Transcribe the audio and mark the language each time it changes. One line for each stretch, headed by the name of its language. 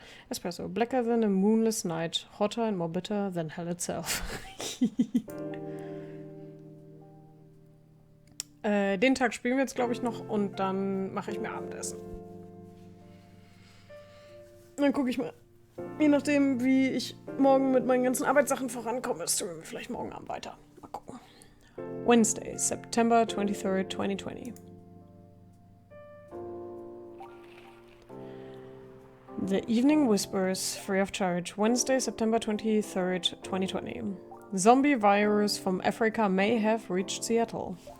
English: Espresso. Blacker than a moonless night. Hotter and more bitter than hell itself.
German: Den Tag spielen wir jetzt, glaube ich, noch und dann mache ich mir Abendessen. Dann gucke ich mal, je nachdem, wie ich morgen mit meinen ganzen Arbeitssachen vorankomme, streamen wir vielleicht morgen Abend weiter. Mal gucken.
English: Wednesday, September 23rd, 2020. The Evening Whispers, free of charge. Wednesday, September 23rd, 2020. Zombie virus from Africa may have reached Seattle.